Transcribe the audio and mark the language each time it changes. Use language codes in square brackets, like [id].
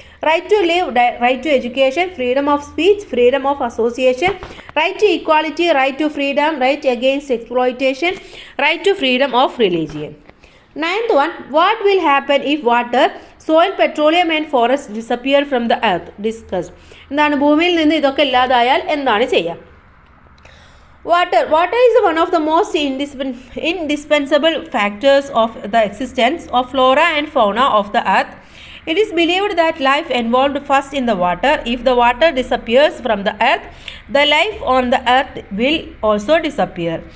[en] Right to live, right to education, freedom of speech, freedom of association, right to equality, right to freedom, right against exploitation, right to freedom of religion. Ninth one, what will happen if water, soil, petroleum and forests disappear from the earth? Discuss. [ml] എന്താണ് ഭൂമിയിൽ നിന്ന് ഇതൊക്കെ ഇല്ലാതായാൽ എന്താണ് ചെയ്യുക? [en] Water is one of the most indispensable factors of the existence of flora and fauna of the earth. It is believed that life evolved first in the water. If the water disappears from the earth, the life on the earth will also disappear.